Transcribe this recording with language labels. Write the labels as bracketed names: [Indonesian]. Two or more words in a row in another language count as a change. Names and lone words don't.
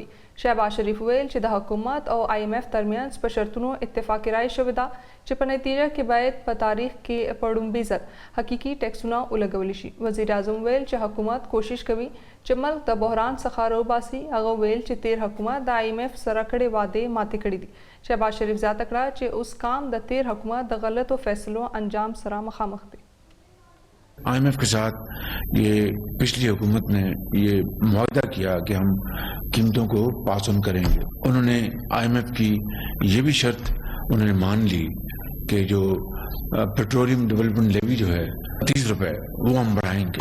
[Pashto] شهباز شریف ویل چې د حکومت او IMF ترمنځ په شرطونو اتفاقي رایه شوې ده چې په نتیجه کې باید په تاریخ کې په لومړي ځل حقیقي ټیکسونه ولګول شي. وزیر اعظم ویل چې حکومت کوشش کوي چې ملک د بحران څخه راوباسي. هغه ویل چې تیر حکومت د IMF سره کړې وعدې ماتې کړې دي. شهباز شریف زیاته کړه چې اوس کام د تیر حکومت د غلطو فیصلو انجام سره مخامخ دی. [Urdu] IMF کے ساتھ یہ پچھلی حکومت نے یہ معاہدہ کیا کہ ہم قیمتوں کو [English] pass on [Urdu] کریں گے. انہوں نے IMF کی یہ بھی شرط انہوں نے مان لی کہ جو [English] petroleum development levy [Urdu] جو ہے 30 روپے وہ ہم بڑھائیں گے.